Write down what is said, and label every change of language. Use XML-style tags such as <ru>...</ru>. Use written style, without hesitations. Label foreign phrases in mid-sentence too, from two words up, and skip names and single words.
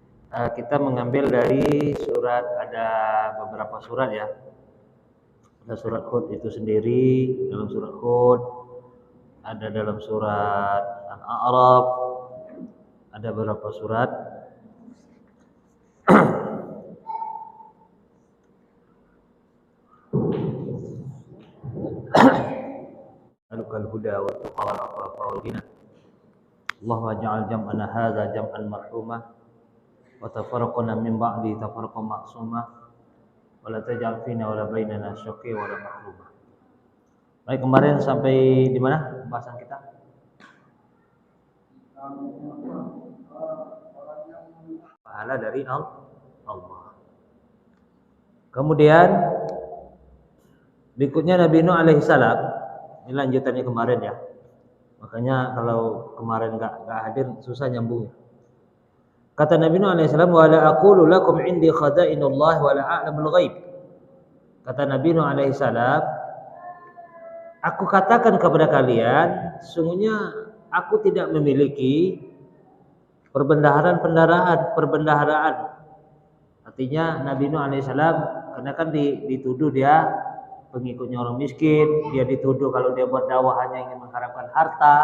<id>kita mengambil dari surat, ada beberapa surat ya. Ada surat Hud itu sendiri, dalam surat Hud, ada dalam surat Al-A'raf, ada beberapa surat.</id> <ar>أسألك الهدى والتقى والعفاف والغنى. اللهم اجعل جمعنا هذا جمعا مرحوما وتفرقنا من بعده تفرقا معصوما ولا تجعل فينا ولا بيننا شقيا ولا محروما.</ar> <id>Baik, kemarin sampai di mana pembahasan kita? Pahala dari Allah. Kemudian berikutnya Nabi Nuh</id> <ar>عليه السلام,</ar> <id>ini lanjutannya kemarin ya. Makanya kalau kemarin enggak hadir susah nyambungnya. Kata Nabi Nuh</id> <ar>عليه السلام, "ولا أقول لكم عندي خزائن الله ولا أعلم الغيب."</ar> <id>Kata Nabi Nuh</id> <ar>عليه السلام,</ar> <id>aku katakan kepada kalian, sesungguhnya aku tidak memiliki perbendaharaan. Artinya Nabi Nuh alaihissalam, karena kan dituduh dia pengikutnya orang miskin, dia dituduh kalau dia berdakwah hanya ingin mengharapkan harta.</id>